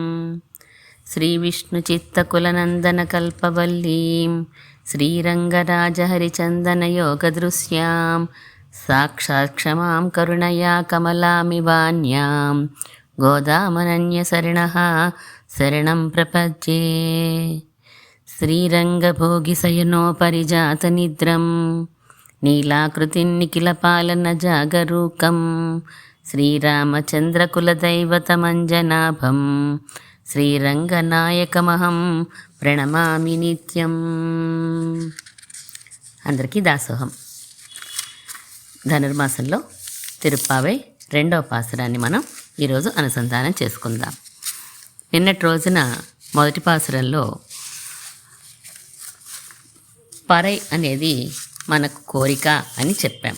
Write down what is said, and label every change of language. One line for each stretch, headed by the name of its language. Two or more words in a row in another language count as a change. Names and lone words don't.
Sanskrit: श्रीविष्णुचित्तकुलनन्दनकल्पवल्लीं श्रीरङ्गराजहरिचन्दनयोगदृश्यां साक्षात् क्षमां करुणया कमलामिवान्यां गोदामनन्यशरणः शरणं प्रपद्ये। श्रीरङ्गभोगिशयनोपरिजातनिद्रं नीलाकृतिन्निखिलपालनजागरूकं श्रीरामचन्द्रकुलदैवतमञ्जनाभं శ్రీరంగనాయకమహం ప్రణమామి నిత్యం.
Telugu: అందరికీ దాసోహం. ధనుర్మాసంలో తిరుప్పావై 2వ పాసురాన్ని మనం ఈరోజు అనుసంధానం చేసుకుందాం. నిన్నటి రోజున మొదటి పాసురంలో పరై అనేది మనకు కోరిక అని చెప్పాం.